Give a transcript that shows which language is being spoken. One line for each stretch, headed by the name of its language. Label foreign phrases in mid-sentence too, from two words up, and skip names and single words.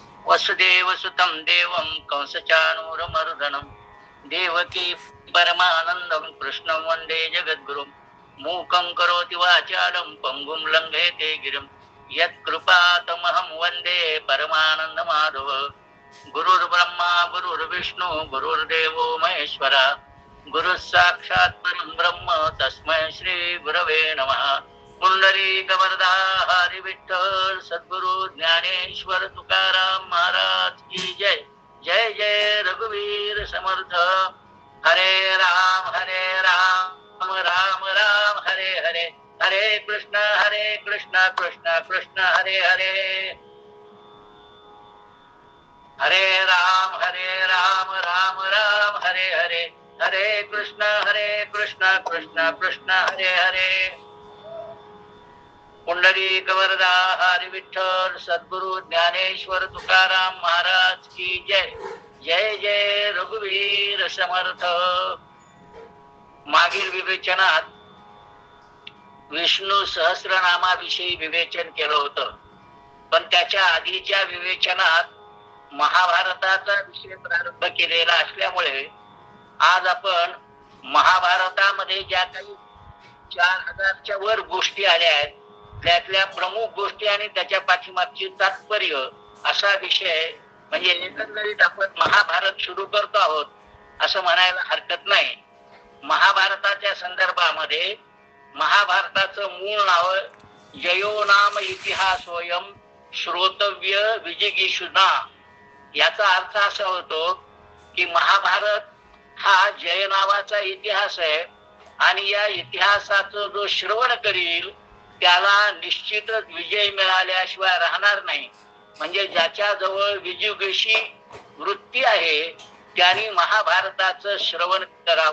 Sanskrit: वसुदेवसुतं देवं कंसचाणूरमर्दनं देवकी परमानन्दं कृष्णं वन्दे जगद्गुरुं मूकं करोति वाचालं पङ्गुं लङ्घयते गिरिं यत्कृपातमहं वन्दे परमानन्दमाधव। गुरुर्ब्रह्मा गुरुर्विष्णु गुरुर्देवो महेश्वरा गुरुः साक्षात् परं ब्रह्म तस्मै श्री गुरवे नमः।
Marathi: पुंडरीकवरदा हरी विठ्ठल सद्गुरु ज्ञानेश्वर तुकाराम महाराज की जय। जय जय रघुवीर समर्थ।
Sanskrit: हरे राम राम राम हरे हरे, हरे कृष्ण कृष्ण कृष्ण हरे हरे। हरे राम राम राम हरे हरे, हरे कृष्ण कृष्ण कृष्ण हरे हरे।
Marathi: पुंडरीक वरदा हरी विठ्ठल सद्गुरु ज्ञानेश्वर तुकाराम महाराज की जय। जय जय रघुवीर समर्थ। मागील विवेचनात विष्णू सहस्रनामाविषयी विवेचन केलं होतं, पण त्याच्या आधीच्या विवेचनात महाभारताचा विषय प्रारंभ केलेला असल्यामुळे आज आपण महाभारतामध्ये ज्या काही 4000च्या वर गोष्टी आल्या आहेत त्यातल्या प्रमुख गोष्टी आणि त्याच्या पाठीमागची तात्पर्य असा विषय म्हणजे एकंदरीत आपण महाभारत सुरू करतो आहोत असं म्हणायला हरकत नाही। महाभारताच्या संदर्भामध्ये महाभारताचं मूळ नाव
Sanskrit: जयो नाम इतिहासोयम श्रोतव्य विजिगीषुना,
Marathi: याचा अर्थ असा होतो की महाभारत हा जय नावाचा इतिहास आहे आणि या इतिहासाचं जो श्रवण करील त्याला निश्चितच विजय मिळाल्याशिवाय राहणार नाही। म्हणजे ज्याच्या जवळ विजिगीषी वृत्ती आहे त्यांनी महाभारताचं श्रवण करावं।